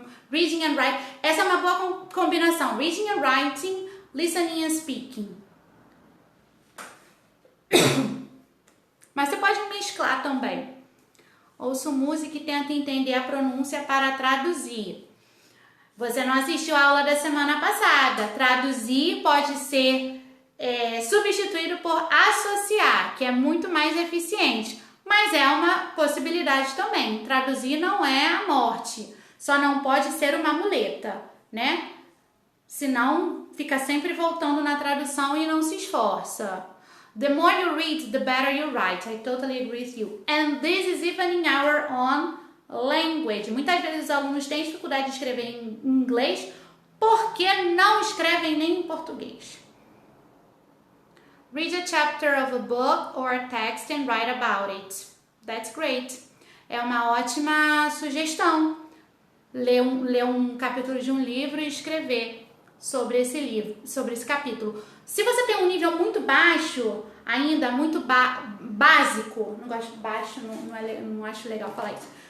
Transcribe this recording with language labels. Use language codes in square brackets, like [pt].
[en] Reading and writing. [pt] Essa é uma boa combinação. [en] Reading and writing, listening and speaking. [pt] Mas você pode mesclar também. Ouço música e tento entender a pronúncia para traduzir. Você não assistiu a aula da semana passada. Traduzir pode ser substituído por associar, que é muito mais eficiente. Mas é uma possibilidade também. Traduzir não é a morte. Só não pode ser uma muleta, né? Senão fica sempre voltando na tradução e não se esforça. [en] The more you read, the better you write. I totally agree with you. And this is even in our own language. [pt] Muitas vezes os alunos têm dificuldade de escrever em inglês porque não escrevem nem em português. [en] Read a chapter of a book or a text and write about it. That's great. [pt] É uma ótima sugestão. Ler um capítulo de um livro e escrever sobre esse livro, sobre esse capítulo. Se você tem um nível muito baixo, ainda muito básico, não gosto de baixo, não acho legal falar isso.